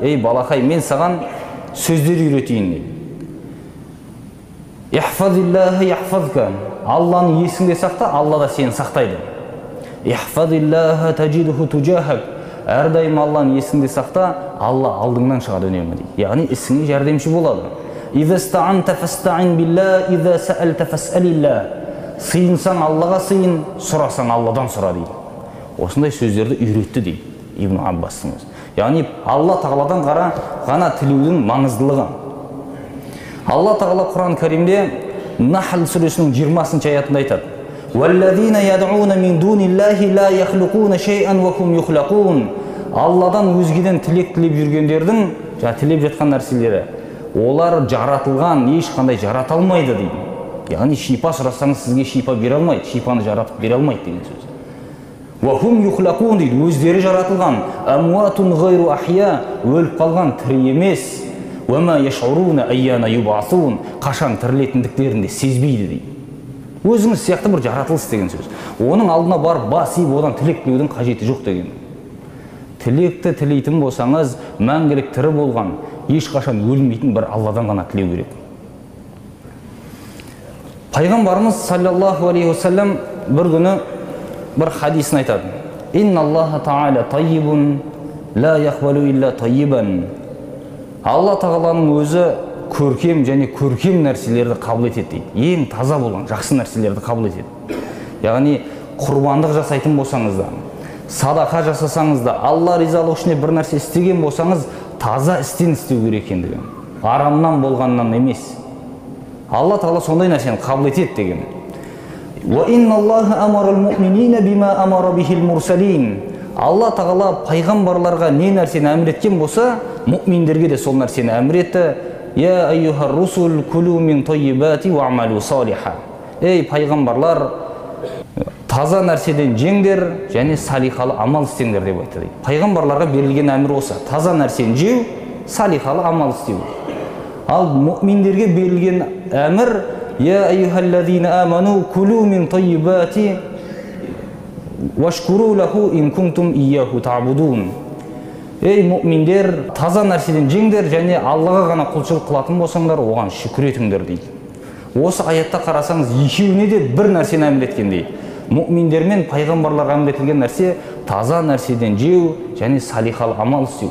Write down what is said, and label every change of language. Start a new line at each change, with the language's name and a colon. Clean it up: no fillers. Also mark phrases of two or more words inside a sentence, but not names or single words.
Kazakh: Ей балақай, мен саған сөздер үйретейін дейді.
Arabic: «احفظ الله يحفظك».
Kazakh: Алланы есіңде сақта, Алла да сені сақтайды.
Arabic: «احفظ الله تجده تجاهك».
Kazakh: Әрдайым Алланы есіңде сақта, Алла алдыңнан шығады үнемі дейді. Яғни ісіңе жәрдемші болады.
Arabic: «إذا استعنت فاستعن بالله، إذا سألت فاسأل الله».
Kazakh: Сыйынсаң Аллаға сыйын, сұрасаң Алладан сұра дейді. Осындай сөздерді үйретті дейді Ибн Аббастың өзі. Яғни Алла Тағаладан ғана тілеудің маңыздылығы. Алла Тағала Құран Кәримде Нахл сүресінің 20-шы аятында айтады:
Arabic: «والذين يدعون من دون الله لا يخلقون شيئا وهم يخلقون».
Kazakh: Алладан өзгеден тілек тілеп жүргендердің, тілеп жатқан нәрселері, олар жаратылған, ешқандай жарата алмайды дейді. Яғни шипа сұрасаңыз сізге шипа бере алмайды, шипаны жаратып бере алмайды деген сөз.
Arabic: «وهم يخلقون»
Kazakh: дейді, өздері жаратылған.
Arabic: «أموات غير أحياء»,
Kazakh: өліп қалған, тірі емес.
Arabic: «وما يشعرون أيان يبعثون»,
Kazakh: қашан тірілетіндіктерінде сезбейді дейді. Өзіңіз сияқты бір жаратылыс деген сөз. Оның алдына барып бас иіп, одан тілек тілеудің қажеті жоқ деген. Тілекті тілейтін болсаңыз, мәңгілік тірі болған, ешқашан өлмейтін бір Алладан ғана тілеу керек. Пайғамбарымыз
Arabic: صلى الله عليه وسلم
Kazakh: бір күні бір хадисін айтады:
Arabic: «إن الله تعالى طيب لا يقبل إلا طيبا.
Kazakh: Алла тағаланың өзі көркем және көркем нәрселерді қабыл етеді дейді. Ең таза болған жақсы нәрселерді қабыл етеді. Яғни құрбандық жасайтын болсаңыз да, садақа жасасаңыз да, Алла ризалығы үшін бір нәрсе істеген болсаңыз, таза істен істеу керек екендігі. Арамнан болғаннан емес. Алла тағала сондай нәрсені қабыл етеді деген.
Arabic: وإن الله أمر المؤمنين بما أمر به المرسلين.
Kazakh: Алла тағала пайғамбарларға не нәрсені әмір еткен болса, муъминдерге де сол нәрсені әмір етті.
Arabic: يا أيها الرسل كلوا من الطيبات واعملوا صالحا.
Kazakh: Ей пайғамбарлар, таза нәрседен жеңдер және салихалы амал істеңдер деп айтты дейді. Пайғамбарларға берілген әмір осы. Таза нәрсені жеу, салихалы амал істеу. Ал муъминдерге берілген әмір
Arabic: يا أيها الذين آمنوا كلوا من الطيبات واشكروا له إن كنتم إياه تعبدون.
Kazakh: Ей муъминдер, таза нәрседен жеңдер және Аллаға ғана құлшылық қылатын болсаңдар, оған шүкір етіңдер дейді. Осы аятта қарасаңыз, екеуіне де бір нәрсені әмір еткен дейді. Муъминдер мен пайғамбарларға әмір етілген нәрсе таза нәрседен жеу және салихалы амал істеу.